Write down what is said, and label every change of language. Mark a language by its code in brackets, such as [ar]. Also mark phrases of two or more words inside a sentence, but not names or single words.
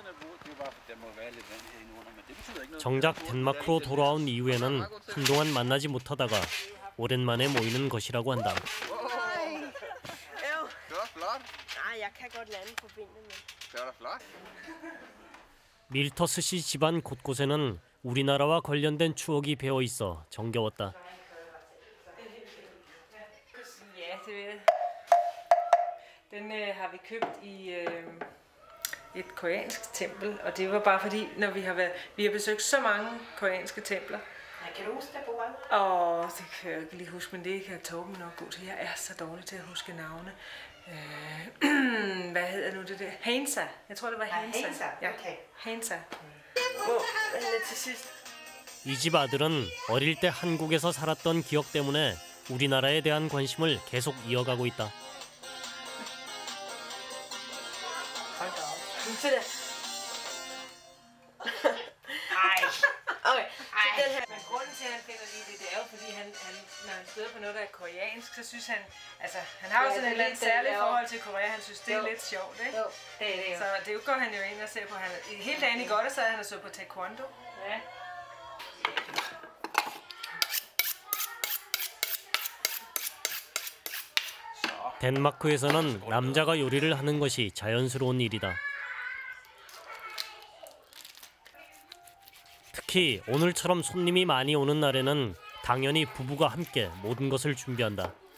[ko] 정작 덴마크로 돌아온 이후에는 한동안 만나지 못하다가 오랜만에 모이는 것이라고 한다. 밀터스 씨 집안 곳곳에는 우리나라와 관련된 추억이 배어 있어 정겨웠다. [da] Den har vi købt i et koreansk tempel, og det var bare fordi, når vi har besøgt så mange koreanske templer. Kan du huske det, Boran? Og det kan jeg ikke lige huske, men det kan Torben nok gå til. Jeg er så dårlig til at huske navne. Hvad hedder nu det der? Hansa. Jeg tror det var Hansa. Hansa. Ja. Okay. Hansa. til sidst. [ko] 이 집 아들은 어릴 때 한국에서 살았던 기억 때문에 우리나라에 대한 관심을 계속 i어가고 있다. [da] Okay, så den her. Men grunden til, at han finder lige det er jo, fordi når han støder på noget, der er koreansk, så synes han, altså, han har jo sådan et lidt særligt forhold til Korea, han synes, det er lidt sjovt, ikke? Jo, det er det jo. Så det går han jo ind og ser på. Hele dagen i går, så sad han og så på taekwondo. Ja. [ko] 덴마크에서는 남자가 요리를 하는 것이 자연스러운 일이다. 특히 오늘처럼 손님이 많이 오는 날에는 당연히 부부가 함께 모든 것을 준비한다.